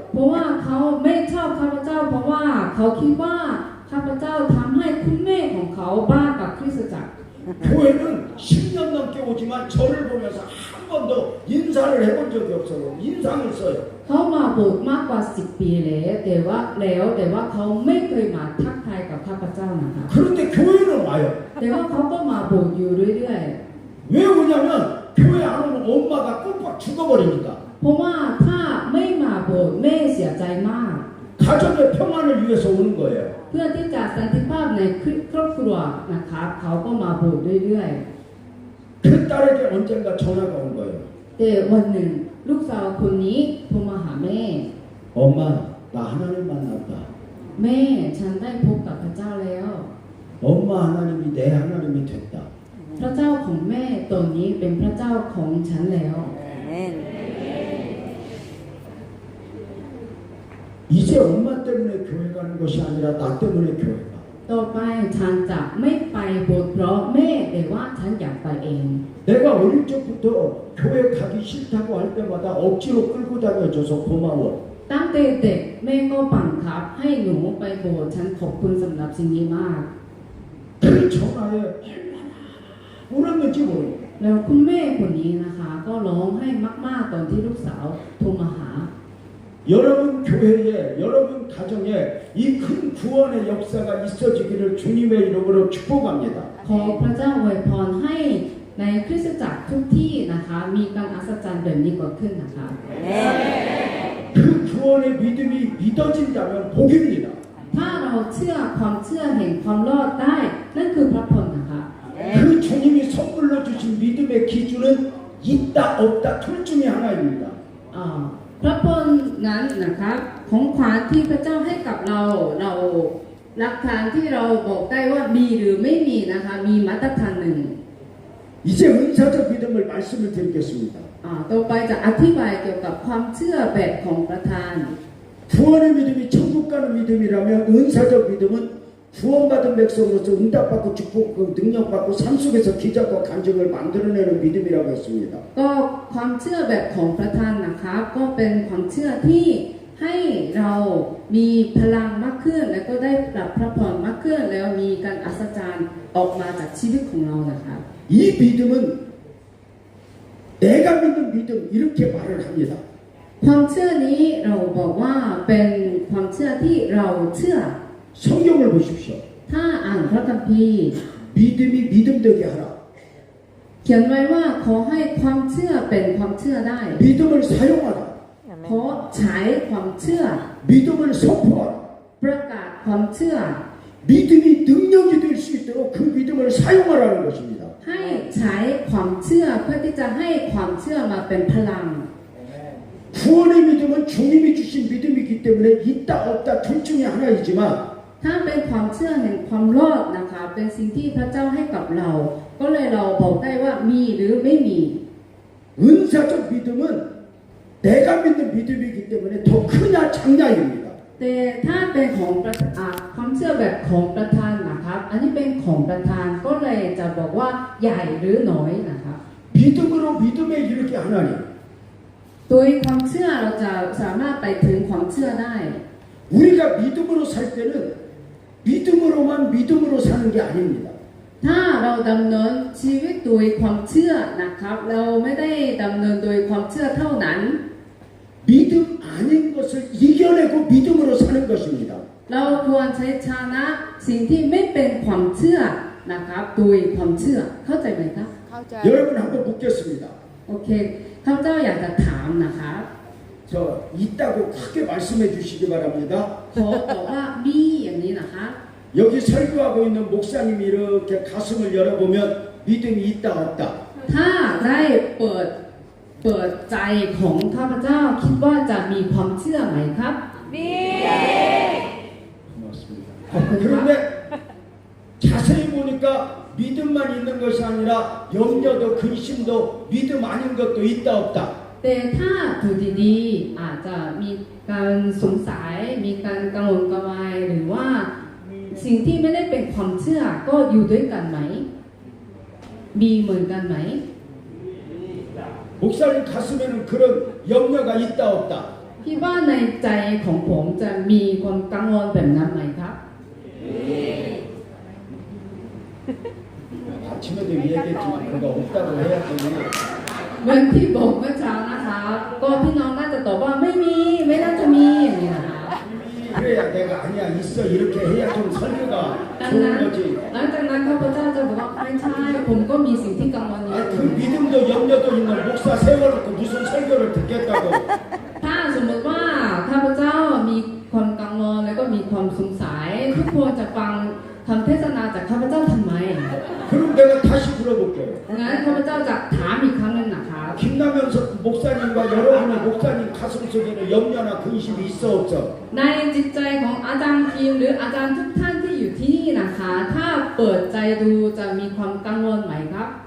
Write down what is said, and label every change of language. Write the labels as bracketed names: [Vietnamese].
[Thai] เพราะว่าเขาไม่ชอบข้าพเจ้า เพราะว่าเขาคิดว่าข้าพเจ้าทำให้คุณแม่ของเขาบ้ากับคริสตจักร [Korean] 교회는 10년 넘게 오지만 저를 보면서 한 번도 인사를 해본 적이 없어요. 인상을 써요. [Thai] เขามาโบสถ์มากกว่า10 ปีแล้วแต่ว่าเขาไม่เคยมาทักทายกับข้าพเจ้านะคะ [Korean] 그런데 교회는 와요. [Thai] แต่ว่าเขาก็มาโบสถ์อยู่เรื่อย [Korean] 왜 오냐면 교회 안 오면 엄마가 꼭 죽어버리니까. [Thai] ๆ เพราะว่าถ้าไม่มาโบสถ์แม่เสียใจมาก [Korean] 가정의 평안을 위해서 오는 거예요. [Thai] เพื่อที่จะสันติภาพในครอบครัวนะคะเขาก็มาโบสถ์เรื่อย [Korean] 그 딸에게 언젠가 전화가 온 거예요. [Thai] ๆ แต่วันหนึ่งลูกสาวคนนี้โทรมาหาแม่ [Korean] 엄마, 나 하나님 만났다. [Thai] แม่ฉันได้พบกับพระเจ้าแล้ว [Korean] 엄마 하나님이 내 하나님이 됐다. [Thai] พระเจ้าของแม่ตนนี้เป็นพระเจ้าของฉันแล้ว [Korean] 아멘. 이제 엄마 때문에 교회 가는 것이 아니라 나 때문에 교회 가. [Thai] ต่อไปฉันจะไม่ไปโบสถ์เพราะแม่แต่ว่าฉันอยากไปเอง [Korean] 내가 어릴 적부터 교회 가기 싫다고 할 때마다 억지로 끌고 다녀줘서 고마워. [Thai] ตั้งแต่เด็กแม่ก็บังคับให้หนูไปโบสถ์ฉันขอบคุณสำหรับสิ่งนี้มาก [Korean] 그 전화에 얼마나 울었는지 모르겠어. [Thai] แล้วคุณแม่คนนี้นะคะก็ร้องให้มากๆตอนที่ลูกสาวโทรมาหา [Korean] 여러분 교회에, 여러분 가정에 이 큰 구원의 역사가 있어지기를 주님의 이름으로 축복합니다. [Thai] ขอพระเจ้าอวยพรให้ในคริสตจักรทุกที่นะคะมีการอัศจรรย์แบบนี้เกิดขึ้นนะคะ [Korean] 아멘. 그 구원의 믿음이 믿어진다면 복입니다. [Thai] ถ้าเราเชื่อความเชื่อแห่งความรอดได้นั่นคือพระพรนะคะ [Korean] 그 주님이 선물로 주신 믿음의 기준은 있다 없다 둘 중에 하나입니다. [Thai] พระพรนั้นนะคะของขวัญที่พระเจ้าให้กับเราหลักฐานที่เราบอกได้ว่ามีหรือไม่มีนะคะมีมาตรฐานหนึ่ง [Korean] 이제 은사적 믿음을 말씀을 드리겠습니다. [Thai] ต่อไปจะอธิบายเกี่ยวกับความเชื่อแบบของประธาน [Korean] 구원의 믿음이 천국 가는 믿음이라면 은사적 믿음은 구원받은 백성으로서 응답받고 축복받고 능력받고 삶 속에서 기적과 간증을 만들어내는 믿음이라고 했습니다. [Thai] ก็ความเชื่อแบบของประธานนะครับก็เป็นความเชื่อที่ให้เรามีพลังมากขึ้นและก็ได้รับพระพรมากขึ้นแล้วมีการอัศจรรย์ออกมาจากชีวิตของเรานะครับ [Korean] 이 믿음은 내가 믿는 믿음 이렇게 말을 합니다. [Thai] ความเชื่อนี้เราบอกว่าเป็นความเชื่อที่เราเชื่อ [Korean] 성경을 보십시오. [Thai] ถ้าอ่านพระคัมภีร์ [Korean] 믿음이 믿음 되게 하라. [Thai] เขียนไว้ว่าขอให้ความเชื่อเป็นความเชื่อได้ [Korean] 믿음을 사용하라. [Thai] ขอใช้ความเชื่อ [Korean] 믿음을 선포하라. [Thai] ประกาศความเชื่อ [Korean] 믿음이 능력이 될 수 있도록 그 믿음을 사용하라는 것입니다. [Thai] ให้ใช้ความเชื่อเพื่อที่จะให้ความเชื่อมาเป็นพลัง [Korean] 구원의 믿음은 주님이 주신 믿음이기 때문에 있다 없다 둘 중에 하나이지만 [Thai] ถ้าเป็นความเชื่อแห่งความรอดนะคะเป็นสิ่งที่พระเจ้าให้กับเรา ก็เลยเราบอกได้ว่ามีหรือไม่มี [Korean] 은사적 믿음은 내가 믿는 믿음이기 때문에 더 크냐 작냐입니다. [Thai] แต่ถ้าเป็นของความเชื่อแบบของประธานนะครับอันนี้เป็นของประธานก็เลยจะบอกว่าใหญ่หรือน้อยนะครับ [Korean] 믿음으로 믿음에 이르게 하나니 [Thai] โดยความเชื่อเราจะสามารถไปถึงความเชื่อได้ [Korean] 우리가 믿음으로 살 때는 믿음으로만 믿음으로 사는 게 아닙니다. [Thai] ถ้าเราดำเนินชีวิตโดยความเชื่อนะครับเราไม่ได้ดำเนินโดยความเชื่อเท่านั้น [Korean] 믿음 아닌 것을 이겨내고 믿음으로 사는 것입니다. [Thai] เราควรใช้ชนะสิ่งที่ไม่เป็นความเชื่อนะครับโดยความเชื่อเข้าใจไหมครับ เข้าใจ [Korean] 여러분 한번 묻겠습니다. [Thai] โอเคข้าพเจ้าอยากจะถามนะคะ [Korean] 저 있다고 크게 말씀해 주시기 바랍니다. [Thai] ขอบอกว่ามีอย่างนี้นะคะ [Korean] 여기 설교하고 있는 목사님이 이렇게 가슴을 열어보면 믿음이 있다 없다. [Thai] ถ้าได้เปิดใจของข้าพเจ้าคิดว่าจะมีความเชื่อไหมครับ มี [Korean] 고맙습니다. [Thai] ขอบคุณครับ [Korean] 그런데 자세히 보니까 믿음만 있는 것이 아니라 염려도 근심도 믿음 아닌 것도 있다 없다. [Thai] แต่ถ้าดูดีๆอาจจะมีการสงสัยมีการกังวลกระวายหรือว่าสิ่งที่ไม่ได้เป็นความเชื่อก็อยู่ด้วยกันไหมมีเหมือนกันไหม [Korean] 목사님 가슴에는 그런 염려가 있다 없다. [Thai] คิดว่าในใจของผมจะมีความกังวลแบบนั้นไหมครับ [Korean] 아침에도 얘기했지만 그가 없다고 해야 되니 [Thai] เหมือนที่บอกเมื่อเช้านะคะก็พี่น้องน่าจะตอบว่าไม่มีไม่น่าจะมีอย่างนี้นะคะ [Korean] 그래야 내가 아니야 있어 이렇게 해야 좀 설교가 [Thai] ดัง [Korean] 좋은 [Thai] นั้น [Korean] 거지. [Thai] หลังจากนั้นข้าพเจ้าจะบอกว่าไม่ใช่ผมก็มีสิ่งที่กังวลอยู่ [Korean] 그 믿음도 염려도 있는 목사 세워놓고 무슨 설교를 듣겠다고. [Thai] ถ้าสมมติว่าข้าพเจ้ามีความกังวลแล้วก็มีความสงสัยทุกคนจะฟังคำเทศนาจากข้าพเจ้าทำไม [Korean] 그럼 내가 다시 물어볼게요. [Thai] งั้นข้าพเจ้าจะถามอีกครั้งหนึ่งนะคะ [Korean] 김남현 목사님과 여러분의 목사님 가슴 속에는 염려나 근심이 있어 없어? [Thai] ในจิตใจของอาจารย์ทีมหรืออาจารย์ทุกท่านที่อยู่ที่นี่นะคะ ถ้าเปิดใจดูจะมีความกังวลไหมครับ